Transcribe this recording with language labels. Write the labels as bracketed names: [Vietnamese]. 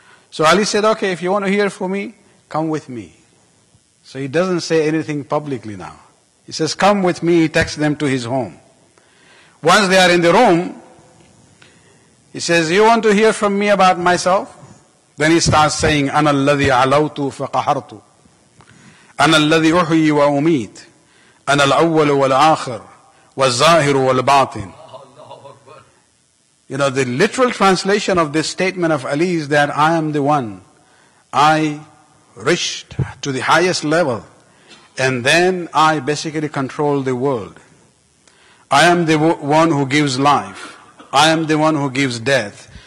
[English] So Ali said, okay, if you want to hear from me, come with me. So he doesn't say anything publicly now. He says, come with me. He takes them to his home. Once they are in the room, he says, you want to hear from me about myself? Then he starts saying, [Arabic] أَنَا الَّذِي عَلَوْتُ فَقَحَرْتُ أَنَا الَّذِي أُحْيِي وَأُمِيتُ أَنَا الْأَوَّلُ وَالْآخِرُ وَالظَّاهِرُ وَالْبَاطِنُ. [English] The literal translation of this statement of Ali is that I am the one. I reached to the highest level, and then I basically control the world. I am the one who gives life. I am the one who gives death.